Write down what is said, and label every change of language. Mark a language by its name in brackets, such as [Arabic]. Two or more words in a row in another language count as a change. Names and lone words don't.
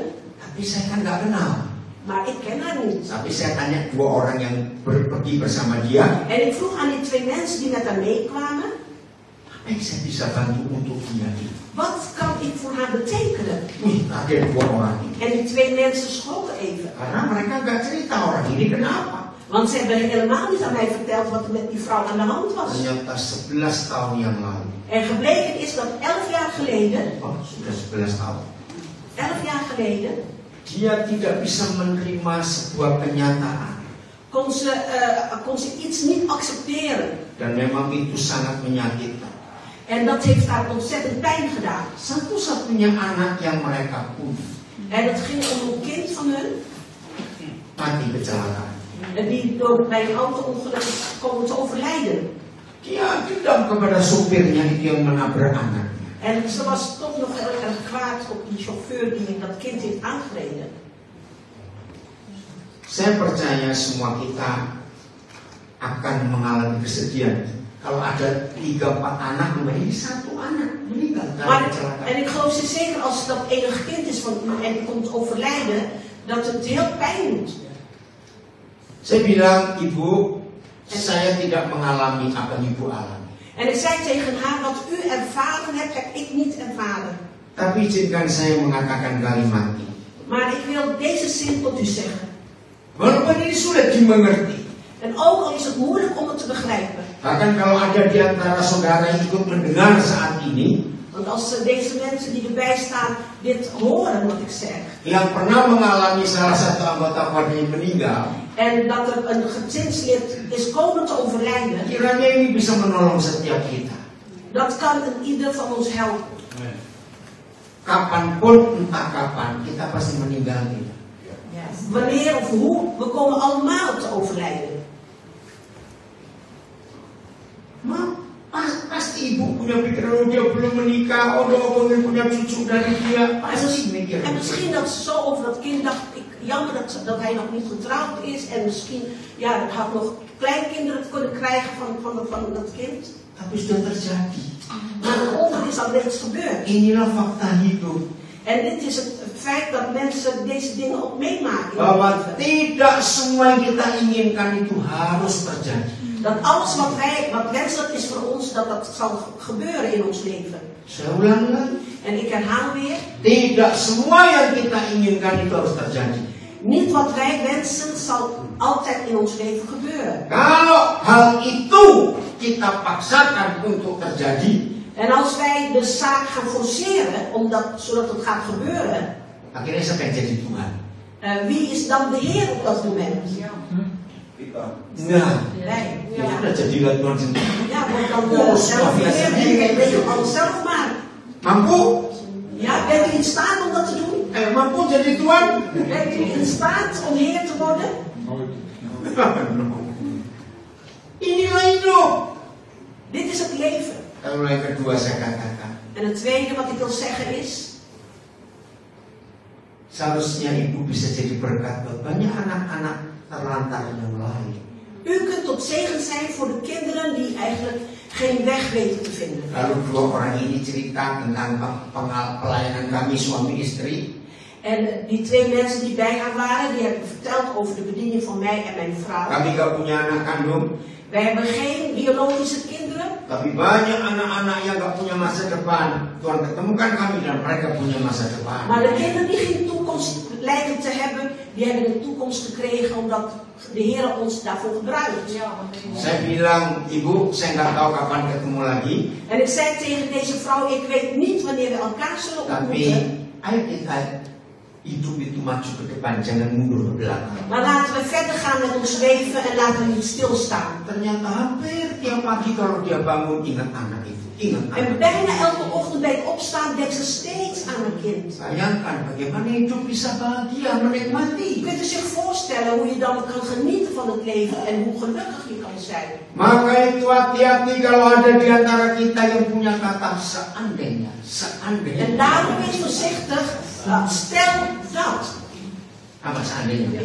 [Indonesian] Tapi saya kan gak kenal. [Dutch] Maar ik ken haar niet. [Indonesian] Tapi saya tanya 2 orang yang pergi bersama dia. [Dutch] En ik vroeg aan die 2 mensen die met haar meekwamen. [Indonesian] Apa yang saya bisa bantu untuk dia? [Dutch] Wat kan ik voor haar betekenen? [Indonesian] Wih, ada 2 orang ini. [Dutch] En die 2 mensen schrokken even. [Indonesian] Karena mereka gak cerita orang ini kenapa. [Dutch] Want ze hebben helemaal niet aan mij verteld wat er met die vrouw aan de hand was. [Indonesian] Ternyata 11 tahun yang lalu. [Dutch] En gebleken is dat 11 jaar geleden, [Indonesian] Oh, sudah 11 tahun. [Dutch] 11 jaar geleden, [Indonesian] Dia tidak bisa menerima sebuah kenyataan. [Dutch] kon ze iets niet accepteren. [Indonesian] Dan memang itu sangat menyakitkan. [Dutch] En dat heeft haar ontzettend pijn gedaan. [Indonesian] Satu-satunya anak yang mereka punya [Dutch] En het ging om een kind van hun. [Indonesian] mati kecelakaan. [Dutch] En die bij een auto-ongeluk is komen te overlijden. [Indonesian] Dia dendam kepada supirnya itu yang menabrak anaknya. [Dutch] En ze was toch nog heel erg kwaad op die chauffeur die dat kind heeft aangereden. [Indonesian] Saya percaya semua kita akan mengalami kesedihan. Kalau ada 3-4 anak, ini 1 anak meninggal karena kecelakaan. [Dutch] En ik geloof zeker als dat enig kind is van u en die komt overlijden, dat het heel pijn doet. [Indonesian] Saya bilang, Ibu, saya tidak mengalami apa yang Ibu alami. [Dutch] En ik zei tegen haar, wat u ervaren hebt, heb ik niet ervaren. [Indonesian] Tapi izinkan saya mengatakan kalimat ini. [Dutch] Maar ik wil deze zin tot u zeggen. [Indonesian] Walaupun ini sulit dimengerti. [Dutch] En ook al is het moeilijk om het te begrijpen. [Indonesian] Bahkan kalau ada di antara saudara yang ikut mendengar saat ini, [Dutch] Want als deze mensen die erbij staan dit horen wat ik zeg. [Indonesian] yang pernah mengalami salah satu anggota keluarga yang meninggal, [Dutch] En dat er een gezinslid is komen te overlijden. [Indonesian] kiranya ini bisa menolong setiap kita. [Dutch] Dat kan een ieder van ons helpen. [Indonesian] Kapanpun, entah kapan, kita pasti meninggal kita. [Dutch] Wanneer of hoe, we komen allemaal te overlijden. [Indonesian] Ma, pasti ibu punya pikiran, oh dia belum menikah, oh dia pengen punya cucu dari dia. Pasti mikir. [Dutch] En misschien dat ze zo over dat kind dacht, jammer dat hij nog niet getrouwd is. En misschien, ja, dat had nog kleinkinderen kunnen krijgen van dat kind. [Indonesian] Tapi sudah terjadi. [Dutch] Maar het ongeluk is al reeds gebeurd. [Indonesian] Inilah fakta hidup. [Dutch] En dit is het feit dat mensen deze dingen ook meemaken. [Indonesian] Bahwa tidak semua yang kita inginkan itu harus terjadi. [Dutch] Dat alles wat wenselijk is voor ons, dat zal gebeuren in ons leven. [Indonesian] Saya ulang lagi. [Dutch] En ik herhaal weer. [Indonesian] Tidak semua yang kita inginkan itu harus terjadi. [Dutch] Niet wat wij wensen zal altijd in ons leven gebeuren. [Indonesian] Kalau hal itu kita paksakan untuk terjadi, [Dutch] En als wij de zaak gaan forceren, zodat het gaat gebeuren, [Indonesian] akhirnya siapa yang jadi Tuhan? [Dutch] wie is dan de Heer op dat moment? [Indonesian] Nah, [Dutch] Wij. [Indonesian] ya udah jadilah Tuhan sendiri. [Dutch] Ja, want dan zelf de Heer, weet je alles zelf maar. [Indonesian] Mampu? [Dutch] Ja, bent u in staat om dat te doen? [Indonesian] Mampu jadi Tuhan? [Dutch] Bent u in staat om Heer te worden? [Indonesian] Inilah hidup. [Dutch] Dit is het leven. [Indonesian] Lalu yang kedua saya katakan, [Dutch] En het tweede wat ik wil zeggen is, [Indonesian] seharusnya ibu bisa jadi berkat buat banyak anak-anak terlantar yang lain. [Dutch] u kunt tot zegen zijn voor de kinderen die eigenlijk geen weg weten te vinden. [Indonesian] Lalu 2 orang ini cerita tentang pelayanan kami suami istri. [Dutch] En die 2 mensen die bij haar waren, die hebben verteld over de bediening van mij en mijn vrouw. [Indonesian] Kami gak punya anak kandung. [Dutch] Wij hebben geen biologische kinderen. [Indonesian] Tapi banyak anak-anak yang gak punya masa depan. Tuhan ketemukan kami dan mereka punya masa depan. [Dutch] Maar de kinderen die geen toekomst lijken te hebben, die hebben een toekomst gekregen omdat de Heer ons daarvoor gebruikt. [Indonesian] Saya bilang, ibu, saya nggak tahu kapan ketemu lagi. [Dutch] En ik zei tegen deze vrouw, ik weet niet wanneer we elkaar zullen [Indonesian] Tapi, [Dutch] ontmoeten. [Indonesian] ayo kita hidup itu maju ke depan, jangan mundur ke belakang. [Dutch] Maar laten we verder gaan met ons leven en laten we niet stilstaan. [Indonesian] Ternyata hampir tiap pagi kalau dia bangun ingat anak itu, ingat [Dutch] En [Indonesian] anak. [Dutch] bijna elke ochtend bij het opstaan denkt ze steeds aan een kind. [Indonesian] Bayangkan bagaimana hidup bisa bahagia, menikmati. [Dutch] Kunt u zich voorstellen hoe je dan kan genieten van het leven en hoe gelukkig je kan zijn? [Indonesian] Maka itu hati-hati kalau ada di antara kita yang punya kata seandainya, seandainya. [Dutch] En daarom wees voorzichtig, stel dat. [Indonesian] Apa seandainya?